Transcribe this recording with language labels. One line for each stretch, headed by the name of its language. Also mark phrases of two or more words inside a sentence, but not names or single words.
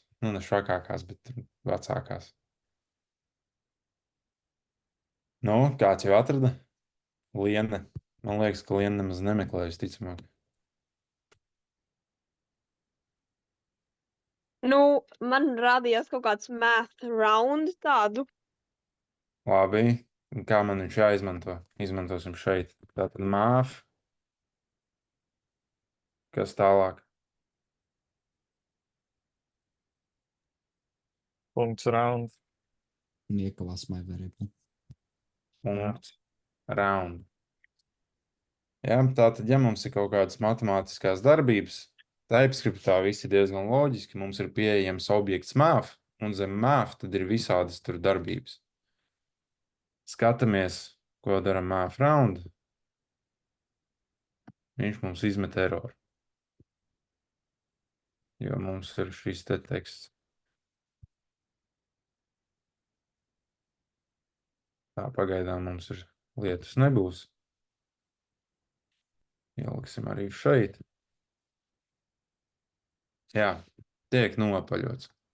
Latvian: Ne švakākās, bet vecākās. Nu, kāds jau atrada? Liena. Man liekas, ka Liena nemaz nemeklējas, ticamāk. Nu, man rādījās kaut kāds
English: math round
Latvian: tādu. Labi. Un kā man viņš jāizmanto? Izmantosim šeit. Tātad māf. Kas tālāk? Punkts round.
English: Equals my variable.
Latvian: Punkts. Round. Jā, tātad, ja mums ir kaut kādas matemātiskās darbības, TypeScriptā viss ir diezgan loģiski. Mums ir pieejams objekts math, un zem math tad ir visādas tur darbības. Skatāmies, ko dara
English: math round.
Latvian: Viņš mums izmet eroru. Jo mums ir šis te teksts. Tā pagaidām mums ir lietas nebūs. Ieliksim arī šeit. Jā, tiek nopaļots.